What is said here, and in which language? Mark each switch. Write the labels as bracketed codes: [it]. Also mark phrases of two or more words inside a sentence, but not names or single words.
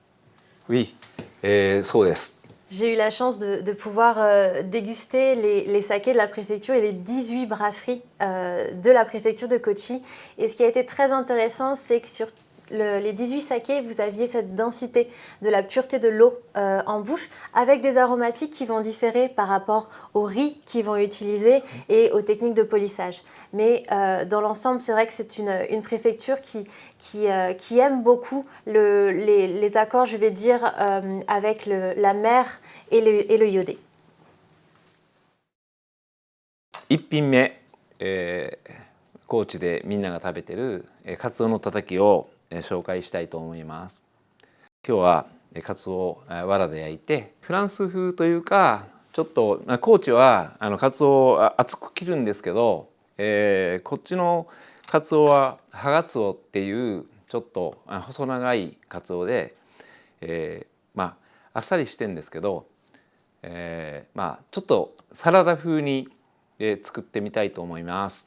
[fr] Oui、 [ja] そうです。 [fr] J'ai eu la chance de pouvoir déguster les sakés de la préfecture et les 18 brasseries de la préfecture de Kochi. Et ce qui a été très intéressant, c'est que sur les 18 sakés, vous aviez cette densité de la pureté de l'eau en bouche, avec des aromatiques qui vont différer par rapport au riz qu'ils vont utiliser et aux techniques de polissage. Mais dans l'ensemble, c'est vrai que c'est une préfecture qui aime beaucoup les accords, je vais dire, avec la mer et le iodé. [ja] 1 品目、高知でみんなが食べてる、カツオのたたきを、紹介したいと思います。今日は、カツオを藁で焼いてフランス風というかちょっと高知はカツオを厚く切るんですけど、こっちのカツオはハガツオっていうちょっと細長いカツオで、あっさりしてんですけど、ちょっとサラダ風に、作ってみたいと思います。